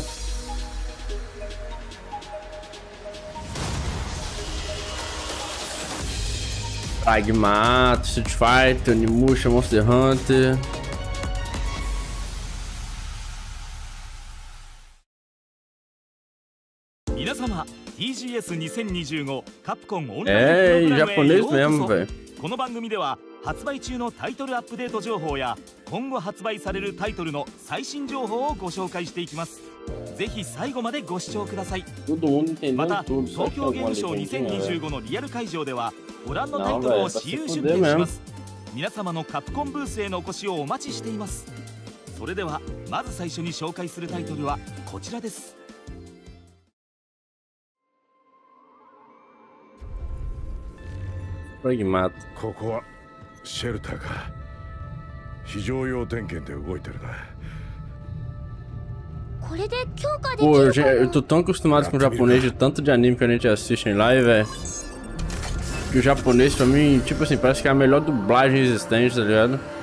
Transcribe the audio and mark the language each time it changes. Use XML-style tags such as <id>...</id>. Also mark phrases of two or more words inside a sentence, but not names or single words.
<pt>Pragmata, Street Fighter, Onimusha, Monster Hunter. É, japonês mesmo, velho.</pt> <ja>この番組では発売中のタイトルアップデート情報や今後発売されるタイトルの最新情報をご紹介していきます。ぜひ最後までご視聴ください。また東京ゲームショウ2025のリアル会場ではご覧のタイトルを私有出展します。皆様のカプコンブースへのお越しをお待ちしています。それではまず最初に紹介するタイトルはこちらです。 Pragmata. ここはシェルターか。非常用点検で動いてるな。</ja> <pt>Pô, eu tô tão acostumado com o japonês de tanto de anime que a gente assiste em live, velho. Que o japonês pra mim, tipo assim, parece que é a melhor dublagem existente, tá ligado?</pt>